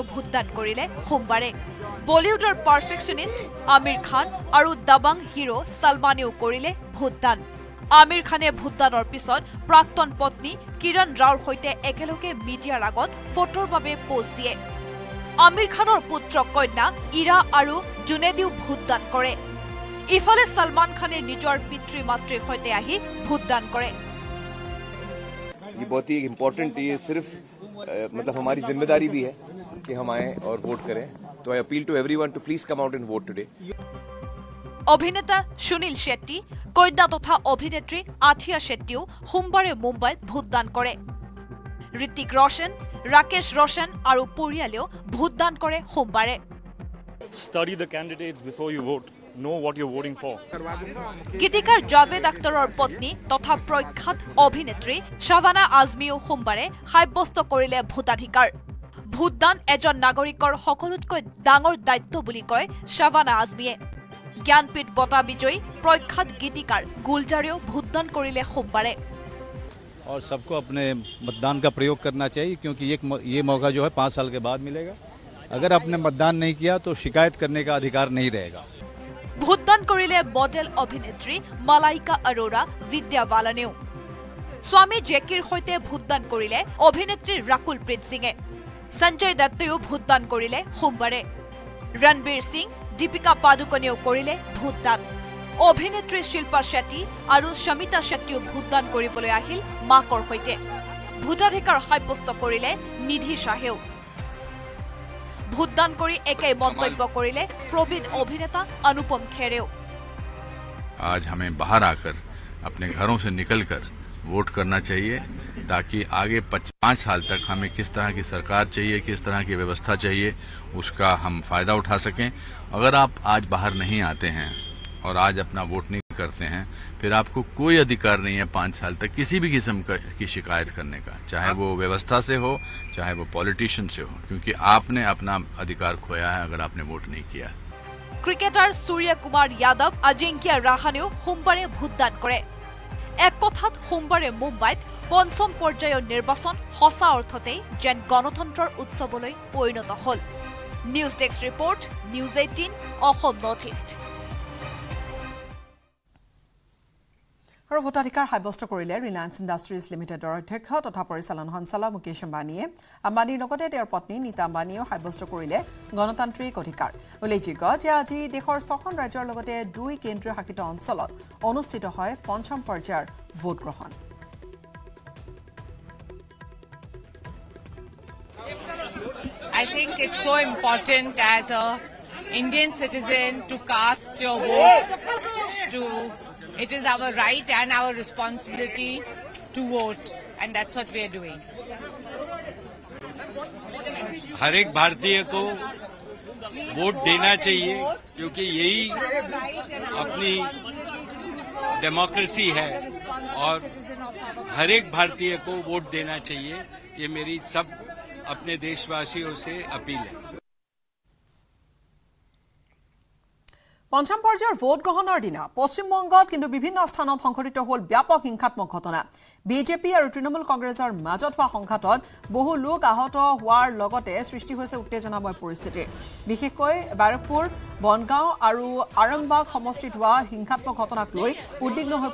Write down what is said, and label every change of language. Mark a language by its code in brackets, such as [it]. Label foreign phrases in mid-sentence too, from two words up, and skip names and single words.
[as] ভোটদান কৰিলে সোমবাৰে বলিউডৰ পাৰফেকশ্যনিষ্ট আমিৰ খান আৰু দাবাং হিৰো সলমানেও কৰিলে ভোটদান আমিৰ খানে ভোটদানৰ পিছত প্ৰাক্তন পত্নী কিৰণ ৰাওৰ সৈতে একেলগে মিডিয়াৰ আগত ফটোৰ বাবে পোষ্ট দিয়ে আমিৰ খানৰ পুত্ৰ কন্যা ইৰা আৰু জুনেদিও ভোটদান কৰে ইফালে সলমান খানে নিজৰ পিতৃ মাতৃৰ সৈতে আহি ভোটদান কৰে [hi] ये बहुत ही इम्पोर्टेंट ये सिर्फ मतलब हमारी जिम्मेदारी भी है कि हम आए और वोट करें तो [en] I appeal to everyone to please come out and vote today [as] অভিনেতা সুনীল শেট্টি কন্যা তথা অভিনেত্ৰী আথিয়া শেট্টিও সোমবাৰে মুম্বাইত ভোটদান কৰে ঋতিক ৰোশন ৰাকেশ ৰোশন আৰু পৰিয়ালেও ভোটদান কৰে সোমবাৰে [en] Study the candidates before you vote. Know what you're voting for. [as] গীতিকাৰ জাভেদ আখতাৰৰ পত্নী তথা প্ৰখ্যাত অভিনেত্ৰী শাবানা আজমিও সোমবাৰে সাব্যস্ত কৰিলে ভোটাধিকাৰ ভোটদান এজন নাগৰিকৰ সকলোতকৈ ডাঙৰ দায়িত্ব বুলি কয় শাবানা আজমিয়ে জ্ঞানপীঠ বঁটা বিজয়ী প্ৰখ্যাত গীতিকাৰ গুলজাৰেও ভোটদান কৰিলে সোমবাৰে [hi] और सबको अपने मतदान का प्रयोग करना चाहिए क्योंकि ये मौका जो है 5 साल के बाद मिलेगा अगर आपने मतदान नहीं किया तो शिकायत करने का अधिकार नहीं रहेगा [as] ভোটদান কৰিলে মডেল অভিনেত্ৰী মালাইকা আৰোৰা বিদ্যা বালানেও স্বামী জেকিৰ সৈতে ভোটদান কৰিলে অভিনেত্ৰী ৰাকুল প্ৰীত সিঙে সঞ্জয় দত্তয়ো ভোটদান কৰিলে সোমবাৰে ৰণবীৰ সিং দীপিকা পাডুকনেও কৰিলে ভোটদান অভিনেত্ৰী শিল্পা শেট্টি আৰু শমিতা শেট্টিও ভোটদান কৰিবলৈ আহিল মাকৰ সৈতে ভোটাধিকাৰ সাব্যস্ত কৰিলে নিধি শাহেও ভোটদান কৰি একে মন্তব্য কৰিলে প্ৰবীণ অভিনেতা অনুপম খেৰেও [hi] आज हमें बाहर आकर अपने घरों से निकलकर वोट करना चाहिए ताकि आगे 5 साल तक हमें किस तरह की सरकार चाहिए किस तरह की व्यवस्था चाहिए उसका हम फायदा उठा सकें अगर आप आज बाहर नहीं आते हैं और आज अपना वोट नहीं करते हैं फिर आपको कोई अधिकार नहीं है 5 साल तक किसी भी किस्म की शिकायत करने का चाहे वो व्यवस्था से हो चाहे वो पॉलिटिशियन से हो क्योंकि आपने अपना अधिकार खोया है अगर आपने वोट नहीं किया [as] ক্ৰিকেটাৰ সূৰ্য কুমাৰ যাদৱ অজিংক্য ৰাহানেও সোমবাৰে ভোটদান কৰে এক কথাত সোমবাৰে মুম্বাইত পঞ্চম পৰ্যায়ৰ নিৰ্বাচন সঁচা অৰ্থতে যেন গণতন্ত্ৰৰ উৎসৱলৈ পৰিণত হ'ল [en] News Desk Report [as] নিউজ 18 অসম নৰ্থ ইষ্ট আৰু ভোটাধিকাৰ সাব্যস্ত কৰিলে ৰিলায়েন্স ইণ্ডাষ্ট্ৰিজ লিমিটেডৰ অধ্যক্ষ তথা পৰিচালন সঞ্চালক মুকেশ আম্বানীয়ে আম্বানীৰ লগতে তেওঁৰ পত্নী নীতা আম্বানীয়েও সাব্যস্ত কৰিলে গণতান্ত্ৰিক অধিকাৰ উল্লেখযোগ্য যে আজি দেশৰ 6খন ৰাজ্যৰ লগতে 2 কেন্দ্ৰীয় শাসিত অঞ্চলত অনুষ্ঠিত হয় পঞ্চম পৰ্যায়ৰ ভোট গ্ৰহণ [en] I think it's so important as a Indian citizen to cast your vote It is our right and our responsibility to vote, and that's what we are doing. [hi] हर एक भारतीय को वोट देना चाहिए क्योंकि यही अपनी डेमोक्रेसी है और हर एक भारतीय को वोट देना चाहिए ये मेरी सब अपने देशवासियों से अपील है [as] পঞ্চম পৰ্যায়ৰ ভোট গ্ৰহণৰ দিনা পশ্চিমবংগত কিন্তু বিভিন্ন স্থানত সংঘটিত হ'ল ব্যাপক হিংসাত্মক ঘটনা বিজেপি আৰু তৃণমূল কংগ্ৰেছৰ মাজত হোৱা সংঘাতত বহু লোক আহত হোৱাৰ লগতে সৃষ্টি হৈছে উত্তেজনাময় পৰিস্থিতি বিশেষকৈ বাৰকপুৰ বনগাঁও আৰু আৰামবাগ সমষ্টিত হোৱা হিংসাত্মক ঘটনাক লৈ উদ্বিগ্ন হৈ